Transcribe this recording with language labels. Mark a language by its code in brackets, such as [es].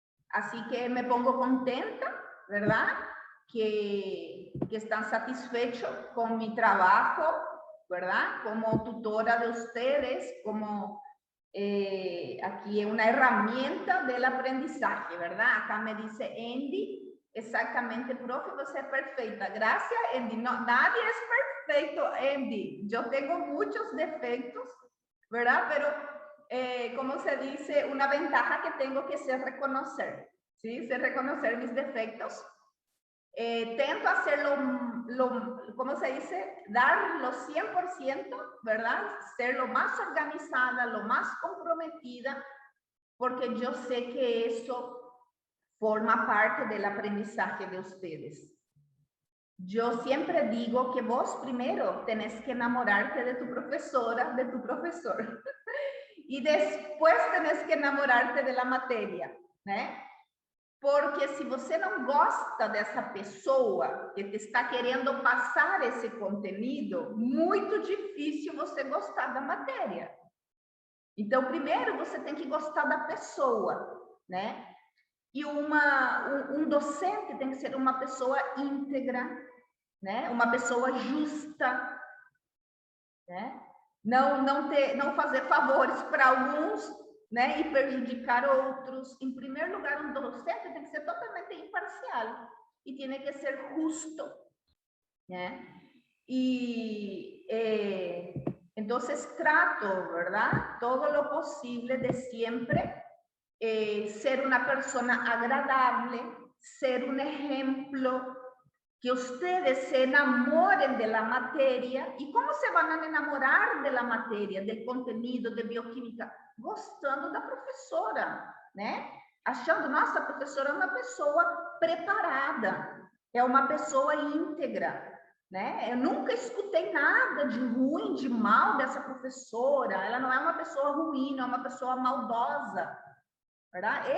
[es] Así que me pongo contenta, ¿verdad? Que están satisfechos con mi trabajo, ¿verdad? Como tutora de ustedes, como aquí una herramienta del aprendizaje, ¿verdad? Acá me dice Andy, exactamente, profe, [pt] você [es] es perfecta. Gracias, Andy. No, nadie es perfecto, Andy. Yo tengo muchos defectos, ¿verdad? Pero como se dice, una ventaja que tengo que ser reconocer, ¿sí? Sé reconocer mis defectos. [pt] Tento [es] hacer ¿cómo se dice? Dar los 100%, ¿verdad? Ser lo más organizada, lo más comprometida, porque yo sé que eso forma parte del aprendizaje de ustedes. Yo siempre digo que vos primero tenés que enamorarte de tu profesora, de tu profesor. Y después tenés que enamorarte de la [pt] matéria, né? Porque se você não gosta dessa pessoa que te está querendo passar esse conteúdo, muito difícil você gostar da matéria. Então, primeiro você tem que gostar da pessoa, né? E um docente tem que ser uma pessoa íntegra, né? Uma pessoa justa, né? Não fazer favores para alguns, né? E prejudicar outros. Em primeiro lugar, um docente tem que ser totalmente imparcial e tem que ser justo, né? [es] Y entonces trato, ¿verdad? Todo lo posible de siempre ser una persona agradable, ser un ejemplo, que ustedes se enamoren de la materia. ¿Y cómo se van a enamorar de la materia, del contenido de bioquímica? [pt] Gostando da professora, né? Achando, nossa, a professora é uma pessoa preparada, é uma pessoa íntegra, né? Eu nunca escutei nada de ruim, de mal dessa professora. Ela não é uma pessoa ruim, não é uma pessoa maldosa, [es] ¿verdad?